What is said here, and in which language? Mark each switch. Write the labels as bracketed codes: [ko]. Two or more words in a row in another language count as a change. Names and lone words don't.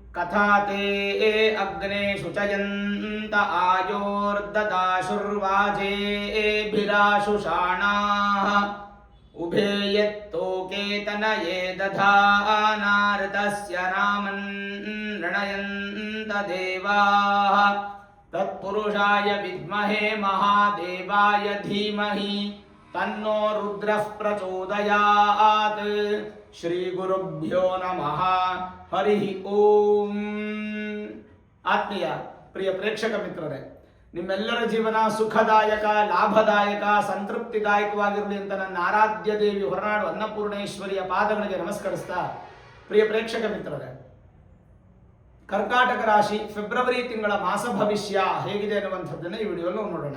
[sa] तथा ते अग्ने शुचयन्त आयोर्ददाशुर्वाजेभिराशुषाणाः उभे यत्तोके तनये दधानार्तस्य नामन् ऋणयन्त देवाः तत्पुरुषाय विद्महे महादेवाय धीमहि तन्नो रुद्रः प्रचोदयात्. ಶ್ರೀ ಗುರುಭ್ಯೋ ನಮಃ. ಹರಿ ಓಂ. [kn] ಆತ್ಮೀಯ ಪ್ರಿಯ ಪ್ರೇಕ್ಷಕ ಮಿತ್ರರೇ, ನಿಮ್ಮೆಲ್ಲರ ಜೀವನ ಸುಖದಾಯಕ, ಲಾಭದಾಯಕ, ಸಂತೃಪ್ತಿದಾಯಕವಾಗಿರಲಿ ಅಂತ ನನ್ನ ಆರಾಧ್ಯ ದೇವಿ ಹೊರನಾಡು ಅನ್ನಪೂರ್ಣೇಶ್ವರಿಯ ಪಾದಗಳಿಗೆ ನಮಸ್ಕರಿಸ್ತಾ, ಪ್ರಿಯ ಪ್ರೇಕ್ಷಕ ಮಿತ್ರರೇ, ಕರ್ಕಾಟಕ ರಾಶಿ ಫೆಬ್ರವರಿ ತಿಂಗಳ ಮಾಸ ಭವಿಷ್ಯ ಹೇಗಿದೆ ಅನ್ನುವಂಥದ್ದನ್ನು ಈ ವಿಡಿಯೋಲ್ಲಿ ನೋಡೋಣ.